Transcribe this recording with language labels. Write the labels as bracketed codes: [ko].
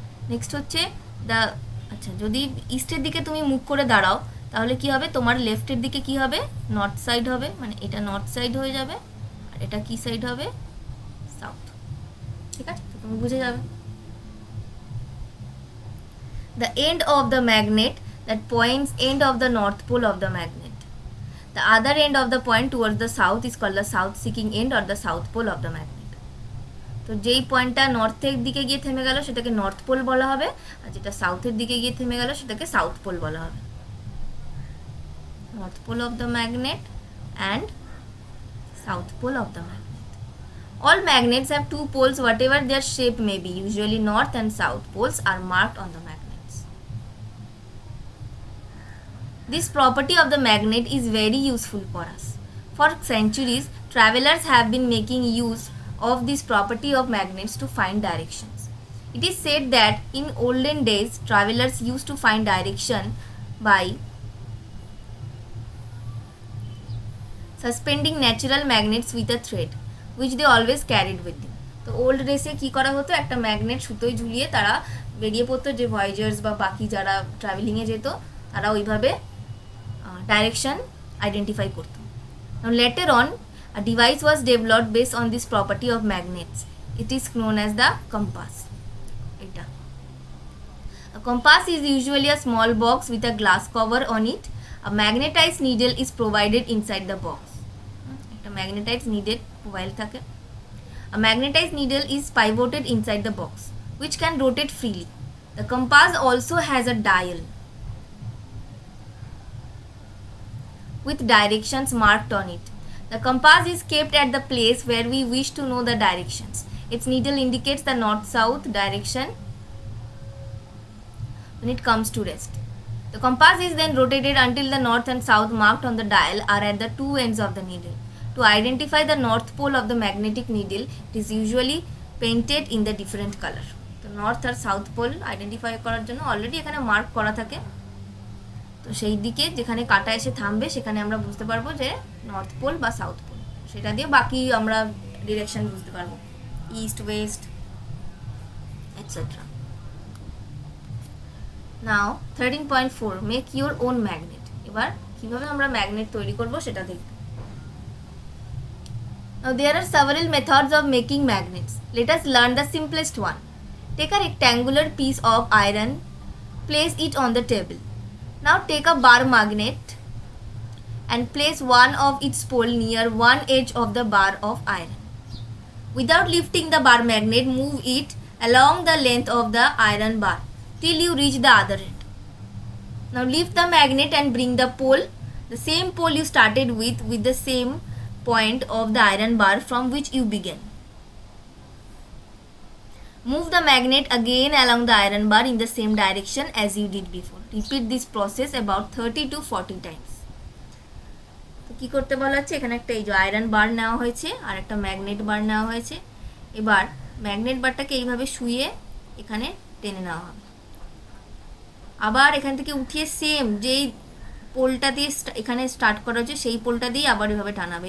[bn] Next হচ্ছে আচ্ছা, যদি ইস্টের দিকে তুমি মুখ করে দাঁড়াও তাহলে কি হবে, তোমার লেফটের দিকে কি হবে, নর্থ সাইড হবে, মানে এটা নর্থ সাইড হয়ে যাবে, আর এটা কি সাইড হবে, সাউথ। ঠিক আছে, তো তুমি বুঝে যাবে। [en] The end of the magnet that points end of the north pole of the magnet. The other end of the point towards the south is called the south seeking end or the south pole of the magnet. [bn] তো যেই পয়েন্টটা নর্থের দিকে গিয়ে থেমে গেল সেটাকে north pole বলা হবে, আর যেটা সাউথের দিকে গিয়ে থেমে গেল সেটাকে সাউথ পোল বলা হবে। [en] North pole of the magnet and south pole of the magnet. All magnets have two poles whatever their shape may be. Usually north and south poles are marked on the magnets. This property of the magnet is very useful for us. For centuries, travelers have been making use of this property of magnets to find directions. It is said that in olden days, travelers used to find direction by suspending natural magnets with a thread, which they always carried with them. [bn] তো old ডেসে কী করা হতো, একটা magnet সুতোয় ঝুলিয়ে তারা বেরিয়ে পড়তো, যে ভয়েজার্স বা বাকি যারা ট্রাভেলিংয়ে যেত তারা ওইভাবে direction identify করতো। [en] Now later on a device was developed based on this property of magnets. It is known as the compass. A compass is usually a small box with a glass cover on it. A magnetized needle is provided inside the box. [bn] একটা magnetized needle provide থাকে। [en] A magnetized needle is pivoted inside the box, which can rotate freely. The compass also has a dial with directions marked on it. The compass is kept at the place where we wish to know the directions. Its needle indicates the north-south direction when it comes to rest. The compass is then rotated until the north and south marked on the dial are at the two ends of the needle. To identify the north pole of the magnetic needle, it is usually painted in the different color. [bn] তো north আর south pole identify করার জন্য already এখানে mark করা থাকে, তো সেই দিকে যেখানে কাটা এসে থামবে সেখানে আমরা বুঝতে পারবো যে নর্থ পোল বা সাউথ পোল, সেটা দিয়ে বাকি আমরা ডিরেকশন বুঝতে পারবো, east West etcetera. [en] Now 13.4 make your own magnet. [bn] এবার কিভাবে আমরা ম্যাগনেট তৈরি করব সেটা দেখব। [en] Now there are several methods of making magnets. Let us learn the simplest one. Take a rectangular piece of iron, place it on the table. Now take a bar magnet and place one of its pole near one edge of the bar of iron. Without lifting the bar magnet, move it along the length of the iron bar till you reach the other end. Now lift the magnet and bring the pole, the same pole you started with the same point of the iron bar from which you began. Move the magnet again along the iron bar in the same direction as you did before. Repeat this process about 30 to 40 times. [bn] তো কি করতে বলা হচ্ছে, এখানে একটা এই যে iron বার নেওয়া হয়েছে আর একটা ম্যাগনেট বার নেওয়া হয়েছে। এবার ম্যাগনেট বারটাকে এইভাবে শুইয়ে এখানে টেনে নেওয়া হবে, আবার এখান থেকে উঠিয়ে সেম যেই পোলটা দিয়ে এখানে স্টার্ট করা হচ্ছে, সেই পোলটা দিয়ে আবার এভাবে টানা হবে।